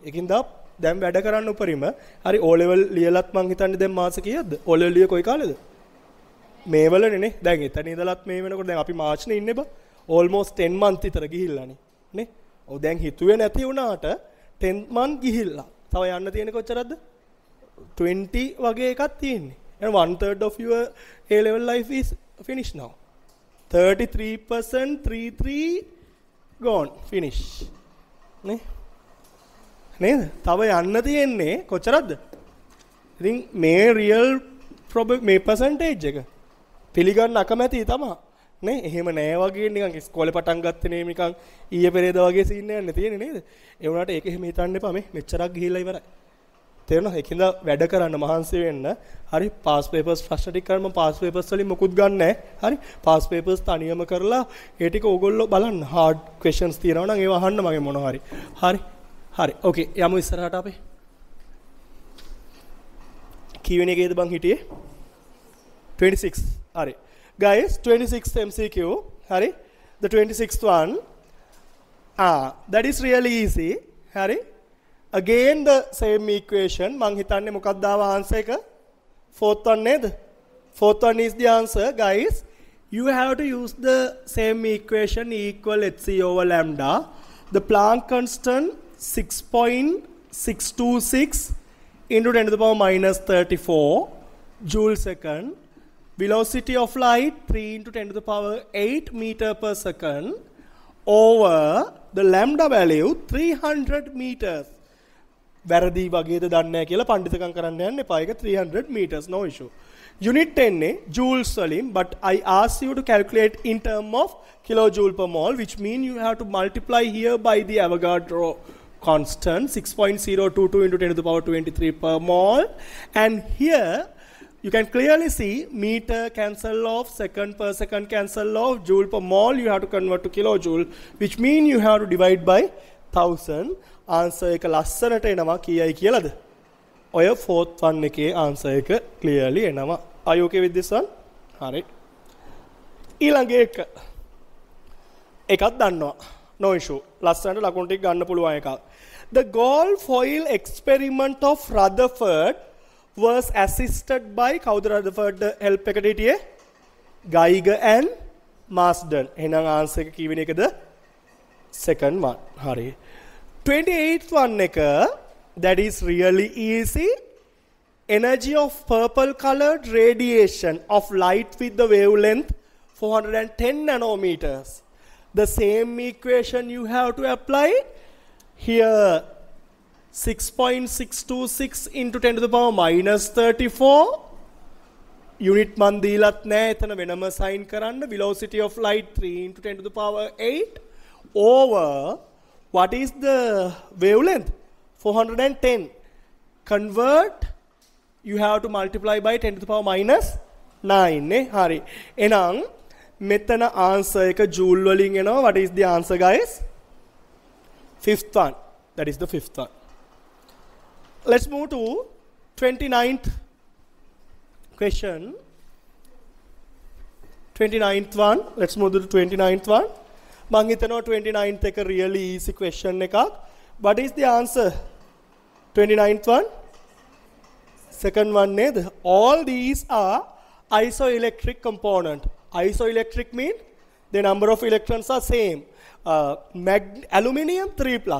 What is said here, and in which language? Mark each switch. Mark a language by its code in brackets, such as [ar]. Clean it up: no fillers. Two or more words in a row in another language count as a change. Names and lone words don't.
[si] ඒකින්ද දැන් වැඩ කරන්න උපරිම හරි [en] O level [si] ලියලත් මං හිතන්නේ දැන් මාස කීයක්ද? [en] O level [si] ලිය කොයි කාලෙද? මේ වලනේ නේ. දැන් එතන ඉඳලත් මේ වෙනකොට දැන් අපි මාර්ච්නේ ඉන්නේ බා. [en] almost 10 month [si] විතර ගිහිල්ලානේ. නේ? ඔව් දැන් හිතුවේ නැති වුණාට [en] 10 month [si] ගිහිල්ලා. තව යන්න තියෙන්නේ කොච්චරද? 20 වගේ එකක් තියෙන්නේ. [en] and 1/3 of your A level life is finished now. 33% 33 gone finish. [si] නේ? නේද? තව යන්න තියෙන්නේ කොච්චරද? ඉතින් මේ real මේ percentage එක පිළිගන්න අකමැති තමයි නේ එහෙම නෑ වගේ නිකන් ඉස්කෝලේ පටන් ගත්තේ නේ නිකන් ඊයේ පෙරේද වගේ සීන් එකක් තියෙන්නේ නේද ඒ වුණාට ඒක එහෙම හිතන්න එපා මේ මෙච්චරක් ගිහිල්ලා ඉවරයි තේරෙනවද ඒකින්ද වැඩ කරන්න මහන්සි වෙන්න හරි [en] pass papers [si] ප්‍රශ්න ටික කරන්න [en] pass papers [si] වලින් මොකුත් ගන්න නෑ හරි [en] pass papers [si] තනියම කරලා ඒ ටික ඕගොල්ලෝ බලන්න [en] hard questions [si] තියෙනවා නම් ඒව අහන්න මගේ මොනවා හරි හරි okay යමු ඉස්සරහට අපි කීවෙනි එකේද බං හිටියේ [en] 26 හරි guys 26th MCQ hari the 26th one that is really easy hari again the same equation [si] මං හිතන්නේ මොකද්ද ආවා [en] answer එක fourth one neda fourth one is the answer guys you have to use the same equation equal hc over lambda the Planck constant 6.626 into 10 to the power minus 34 joule second velocity of light 3 into 10 to the power 8 meter per second over the lambda value 300 meters. [si] වැරදි වගේද දන්නේ නැහැ කියලා පඬිතුකම් කරන්න යන්න එපා. [en] ඒක 300 meters, no issue. Unit 10 joules වලින්, but I ask you to calculate in term of kilojoule per mole, which mean you have to multiply here by the Avogadro constant 6.022 into 10 to the power 23 per mole, and here you can clearly see meter cancel off, second per second cancel off, joule per mole you have to convert to kilojoule, which mean you have to divide by 1000. [si] Answer එක ලස්සනට එනවා කීයයි කියලාද? ඔය [en] fourth one [si] එකේ answer එක clearly එනවා. [en] Are you okay with this one? [si] හරි. ඊළඟ එක එකක් දන්නවා. [en] No issue. [si] ලස්සනට ලකුණු ටික ගන්න පුළුවන් එකක්. [en] The gold foil experiment of Rutherford was assisted by [si] කවුද Rutherford help එකට හිටියේ? [en] Geiger and Marsden. [si] එහෙනම් answer එක කී වෙන එකද? [en] Second one. හරි. 28th one එක, that is really easy. Energy of purple colored radiation of light with the wavelength 410 nanometers. The same equation you have to apply here. 6.626 into 10 to the power minus 34. [si] Unit man දීලත් නැහැ. එතන වෙනම sign කරන්න. [en] Velocity of light 3 into 10 to the power 8 over what is the wavelength? 410. Convert, you have to multiply by 10 to the power minus 9 නේ. [si] හරි. එහෙනම් මෙතන answer එක joule වලින් එනවා. [en] What is the answer guys? Fifth one. That is the fifth one. Let's move to 29th question. 29th one. Let's move to the 29th one. [si] මං හිතනවා 29th එක [en] really easy question [si] එකක්. [en] What is the answer? 29th one? Second one [si] නේද? [en] All these are isoelectric component. Isoelectric mean the number of electrons are same. Aluminium 3 plus.